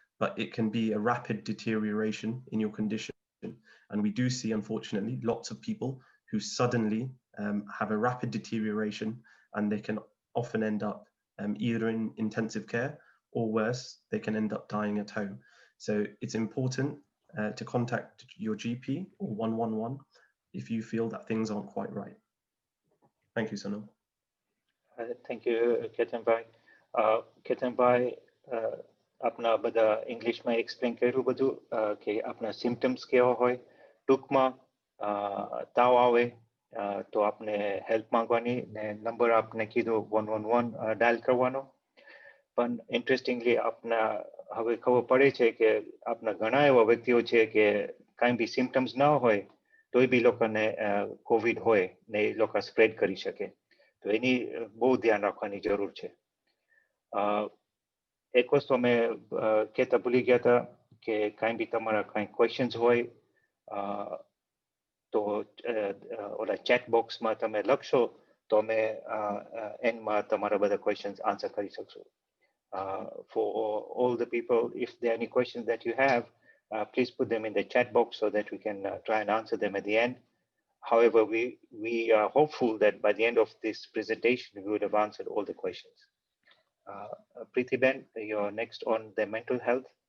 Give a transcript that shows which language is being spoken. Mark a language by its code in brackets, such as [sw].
[en] But it can be a rapid deterioration in your condition. And we do see, unfortunately, lots of people who suddenly have a rapid deterioration, and they can often end up either in intensive care, or worse, they can end up dying at home. So it's important to contact your GP or 111 if you feel that things aren't quite right. Thank you, Sonal. Thank you, Ketanbhai. [gu] Ketanbhai, આપના બધા ઇંગ્લિશમાં explain કર્યું બધું કે આપના symptoms કેવા હોય. ટૂંકમાં તાવ આવે તો આપને હેલ્પ માંગવાની ને નંબર આપને કીધો 111 ડાયલ કરવાનો. પણ ઇન્ટરેસ્ટિંગલી આપના હવે ખબર પડે છે કે આપના ઘણા એવા વ્યક્તિઓ છે કે કાંઈ બી સિમ્પટમ્સ ન હોય તોય બી લોકોને કોવિડ હોય ને એ લોકો સ્પ્રેડ કરી શકે. તો એની બહુ ધ્યાન રાખવાની જરૂર છે. એક વસ્તુ અમે કહેતા ભૂલી ગયા હતા કે કાંઈ બી તમારા કાંઈ ક્વેશ્ચન્સ હોય તો ઓલા ચેટ બોક્સમાં તમે લખશો તો અમે એન્ડમાં તમારા બધા ક્વેશ્ચન્સ આન્સર કરી શકશો. [en] For all the people, if there are any questions that you have, please put them in the chat box so that we can try and answer them at the end. However, we are hopeful that by the end of this presentation, we would have answered all the questions. Preeti Ben, you're next on the mental health.